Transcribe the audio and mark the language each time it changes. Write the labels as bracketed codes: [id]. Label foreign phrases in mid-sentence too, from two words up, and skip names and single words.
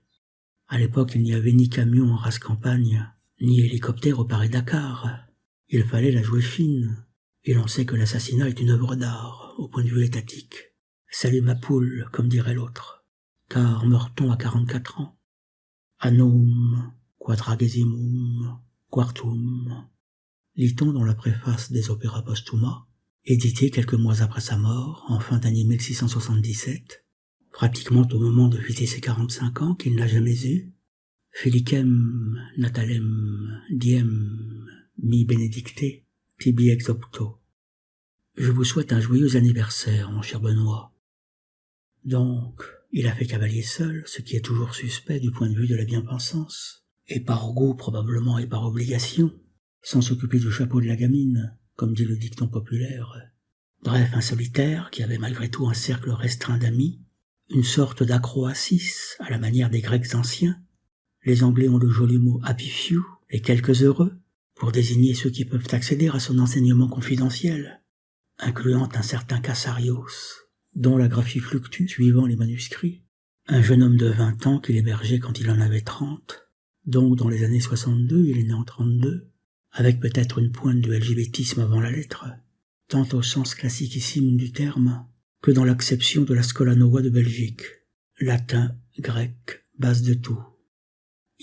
[fr] À l'époque, il n'y avait ni camion en race campagne, ni hélicoptère au Paris-Dakar. Il fallait la jouer fine, et l'on sait que l'assassinat est une œuvre d'art, au point de vue étatique. Salut ma poule, comme dirait l'autre, car meurt-on à 44 ans? [la] Annum, quadragesimum, quartum, [fr] lit-on dans la préface des Opéra Postuma, édité quelques mois après sa mort, en fin d'année 1677, pratiquement au moment de fêter ses 45 ans qu'il n'a jamais eu, [la] Felicem natalem diem mi benedicte tibi ex opto. [fr] Je vous souhaite un joyeux anniversaire, mon cher Benoît. Donc, il a fait cavalier seul, ce qui est toujours suspect du point de vue de la bien-pensance, et par goût probablement et par obligation, sans s'occuper du chapeau de la gamine, comme dit le dicton populaire. Bref, un solitaire qui avait malgré tout un cercle restreint d'amis, une sorte d'acroasis à la manière des Grecs anciens. Les Anglais ont le joli mot [en] happy few, [fr] les quelques heureux, pour désigner ceux qui peuvent accéder à son enseignement confidentiel, incluant un certain Cassarios, dont la graphie fluctue suivant les manuscrits, un jeune homme de 20 ans qu'il hébergeait quand il en avait 30, donc dans les années 62, il est né en 32, avec peut-être une pointe de LGBTisme avant la lettre, tant au sens classiquissime du terme, que dans l'acception de la Scola Nova de Belgique, latin, grec, base de tout.